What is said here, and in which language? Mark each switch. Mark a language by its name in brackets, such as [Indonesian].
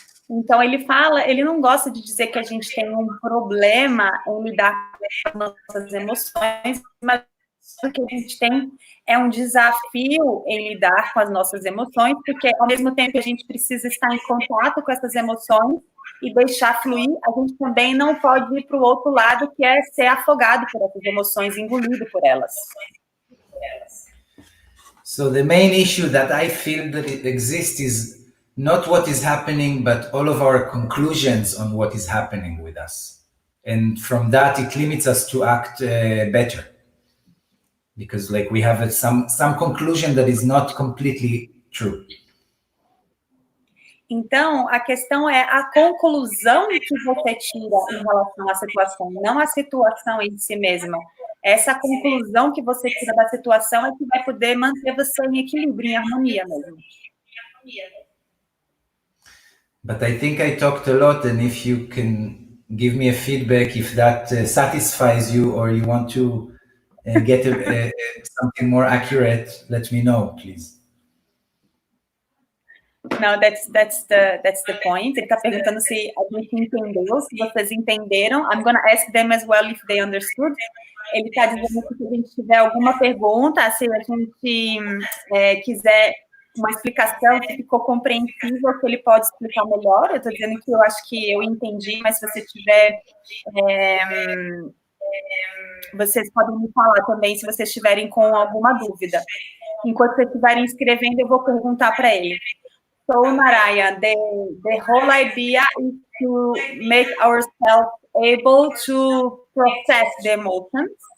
[Portuguese] Então ele não gosta de dizer que a gente tem um problema em lidar com as nossas emoções, mas o que a gente tem é um desafio em lidar com as nossas emoções, porque ao mesmo tempo que a gente precisa estar em contato com essas emoções e deixar fluir, a gente também não pode ir para o outro lado, que é ser afogado por essas emoções, engolido por elas. [English] So the main issue that I feel that it exists is not what is happening, but all of our conclusions on what is happening with us. And from that, it limits us to act better. Because like we have some conclusion that is not completely true. [Portuguese] Então, a questão é a conclusão que você tira em relação à situação, não a situação em si mesma. Essa conclusão que você tira da situação é que vai poder manter você em equilíbrio, em harmonia mesmo. [English] But I think I talked a lot, and if you can give me a feedback, if that satisfies you or you want to get something more accurate, let me know, please. No, that's the point. [Portuguese] Ele está perguntando se a gente entendeu, se vocês entenderam. [English] I'm gonna ask them as well if they understood. [Portuguese] Ele está dizendo que se a gente tiver alguma pergunta, se a gente quiser uma explicação que ficou compreensível, que ele pode explicar melhor. Eu estou dizendo que eu acho que eu entendi, mas se você tiver... vocês podem me falar também se vocês estiverem com alguma dúvida. Enquanto vocês estiverem escrevendo, eu vou perguntar para ele. [English] So, Narayan, the whole idea is to make ourselves able to process the emotions.